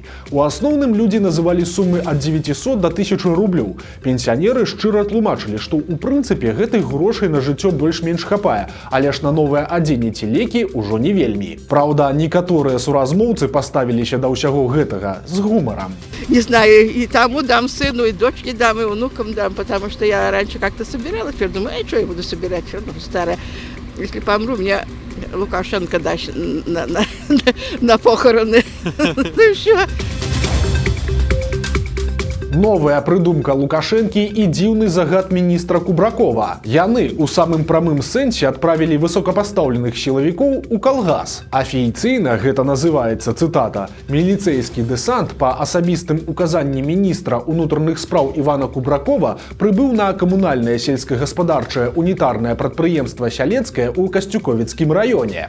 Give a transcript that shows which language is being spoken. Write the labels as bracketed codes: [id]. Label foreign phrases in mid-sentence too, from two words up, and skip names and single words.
[be] У асноўным людзі называлі сумы ад 900 до 1000 рублёў. Пенсіянеры шчыра тлумачылі, што ў прынцыпе гэтых грошай на жыццё больш-менш хапае, але ж на новае адзенне ці лекі ўжо не вельмі. Праўда, некаторыя суразмоўцы паставіліся да ўсяго гэтага з гумарам. [ru] Не знаю, и тому дам сыну, и дочке дам, и внукам дам, потому что я раньше как-то собирала, теперь думаю, что я буду собирать, все равно старая. Если помру, мне Лукашенко даст на похороны. Ну и все. [be] Новая прыдумка Лукашэнкі і дзіўны загад міністра Кубракова. Яны у самым прамым сэнсе адправілі высокапастаўленых сілавікоў у калгас. Афіцыйна гэта называецца, цытата, «Міліцэйскі дэсант па асабістым указанні міністра ўнутраных спраў Івана Кубракова прыбыў на камунальнае сельскагаспадарчае унітарнае прадпрыемства Сялецкае ў Касцюковіцкім раёне.